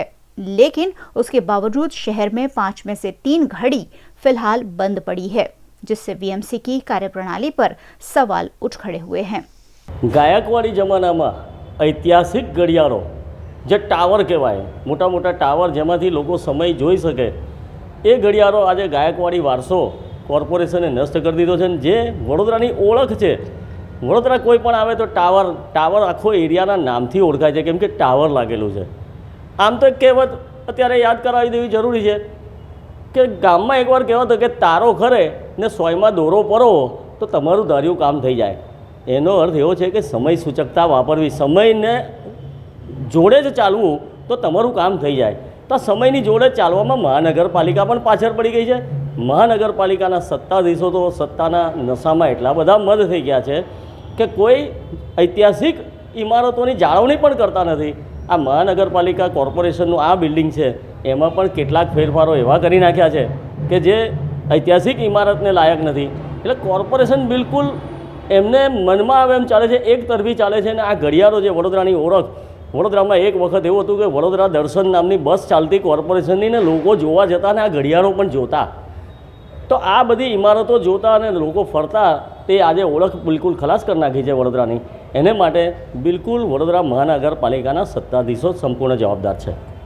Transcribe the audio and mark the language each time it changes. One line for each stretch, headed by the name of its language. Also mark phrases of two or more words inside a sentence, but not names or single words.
Hindi: लेकिन उसके बावजूद शहर में 5 में से 3 घड़ी फिलहाल बंद पड़ी है, जिससे वीएमसी की कार्यप्रणाली पर सवाल उठ खड़े हुए हैं।
Gujarati: ગાયકવાડી જમાના માં ઐતિહાસિક ઘડિયાળો જે ટાવર કહેવાય, મોટા મોટા ટાવર જેમાંથી લોકો સમય જોઈ શકે, એ ઘડિયાળો આજ ગાયકવાડી વારસો કોર્પોરેશને નષ્ટ કર દીધો છે। જે વડોદરાની ઓળખ છે, વડોદરા કોઈ પણ આવે તો ટાવર આખો એરિયાના નામથી ઓળખાય છે, કેમ કે ટાવર લાગેલું છે। આમ તો એક કહેવત અત્યારે યાદ કરાવી દેવી જરૂરી હૈ કિ ગામમાં એકવાર કહેવત કે તારો ખરે ને સોયમાં દોરો પરોવો તો તમારું ધાર્યું કામ થઈ જાય। એનો અર્થ એવો છે કિ સમય સૂચકતા વાપરવી, સમયને જોડે જ ચાલવું તો તમારું કામ થઈ જાય। તો સમયની જોડે ચાલવામાં મહાનગરપાલિકા પણ પાછળ પડી ગઈ હૈ। મહાનગરપાલિકાના સત્તાધીશો તો સત્તાના નશામાં એટલા બધા મદ થઈ ગયા છે કિ કોઈ ઐતિહાસિક ઇમારતોની જાળવણી પણ કરતા નથી। આ મહાનગરપાલિકા કોર્પોરેશનનું આ બિલ્ડિંગ હૈ, એમાં પણ કેટલાક ફેરફારો એવા કરી નાખ્યા છે કિ જે ઐતિહાસિક ઇમારતને લાયક નથી। એટલે કોર્પોરેશન બિલ્કુલ એમને મનમા આવે એમ ચાલે છે, એક તરફી ચાલે છે। આ ઘડિયાળો જે વડોદરાની ઓળખ, વડોદરામાં એક વખત એવું હતું કિ વડોદરા દર્શન નામની બસ ચાલતી કોર્પોરેશનની ને લોકો જોવા જતા ને આ ઘડિયાળો પણ જોતા। તો આ બધી ઇમારતો જોતા અને લોકો ફરતા તે આજે ઓળખ બિલ્કુલ ખલાસ કર નાખી છે વડોદરાની। એને માટે બિલ્કુલ વડોદરા મહાનગરપાલિકાના સત્તાધીશો સંપૂર્ણ જવાબદાર છે।